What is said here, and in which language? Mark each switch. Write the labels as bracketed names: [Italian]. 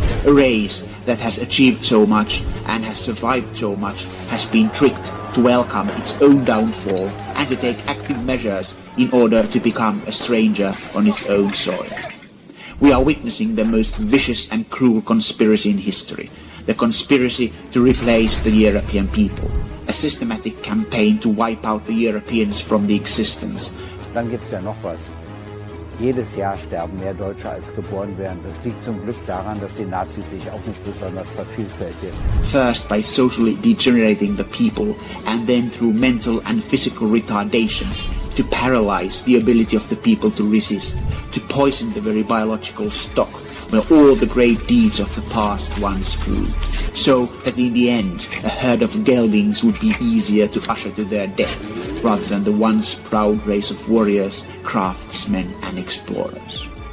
[English] A race that has achieved so much and has survived so much has been tricked to welcome its own downfall and to take active measures in order to become a stranger on its own soil. We are witnessing the most vicious and cruel conspiracy in history, the conspiracy to replace the European people, a systematic campaign to wipe out the Europeans from the existence. [German] Dann gibt's ja noch was. Jedes Jahr sterben mehr Deutsche als geboren werden. Das liegt zum Glück daran, dass die Nazis sich auch nicht besonders vervielfältigen. [English] First by socially degenerating the people and then through mental and physical retardation to paralyze the ability of the people to resist, to poison the very biological stock where all the great deeds of the past once grew, so that in the end a herd of geldings would be easier to usher to their death rather than the once proud race of warriors, craftsmen and explorers.